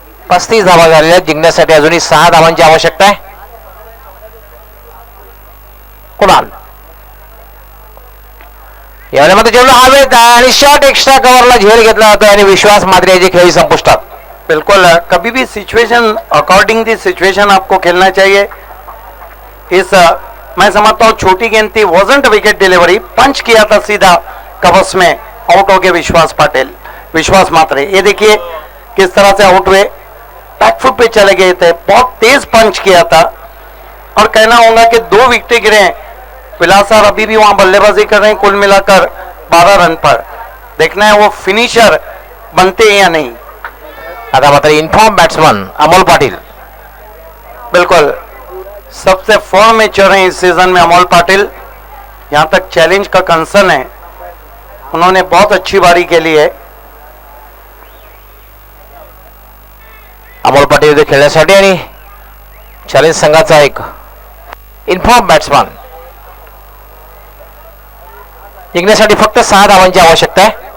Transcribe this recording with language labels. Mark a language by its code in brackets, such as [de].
[mr] पस्तीस धावा झालेल्या. जिंकण्यासाठी अजूनही 6 धावांची आवश्यकता आहे. कुणाल यावेळेला मात्र चेंडू हवेत आहे आणि शॉट एक्स्ट्रा कव्हरला झेल घेतला जातो आणि विश्वास मात्रे याची खेळी संपुष्टात. [hi] बिल्कुल कभी भी सिचुएशन अकॉर्डिंग दी सिचुएशन आपको खेलना चाहिए. मैं समझता हूँ छोटी गेंद थी, [en] Wasn't wicket delivery. [hi] पंच किया था सीधा कवच में. आउट हो गए विश्वास मात्रे. ये देखिए किस तरह से आउट हुए. बैकफुट पे चले गए थे. बहुत तेज पंच किया था और कहना होगा कि 2 विकेटें गिरे. विलासर अभी भी वहां बल्लेबाजी कर रहे हैं. कुल मिलाकर 12 रन पर. देखना है वो फिनिशर बनते हैं या नहीं. [mr] आता मात्र इन्फॉर्म बॅट्समन अमोल पाटील. [hi] बिल्कुल सबसे फॉर्म में चल रहे हैं इस सीजन में अमोल पाटिल. यहां तक चैलेंज का कंसर्न है, उन्होंने बहुत अच्छी बारी खेली है. [mr] अमोल पाटील इथे खेळण्यासाठी आणि चॅलेंज संघाचा एक इन्फॉर्म बॅट्समन. जिंकण्यासाठी फक्त 6 धावांची आवश्यकता आहे.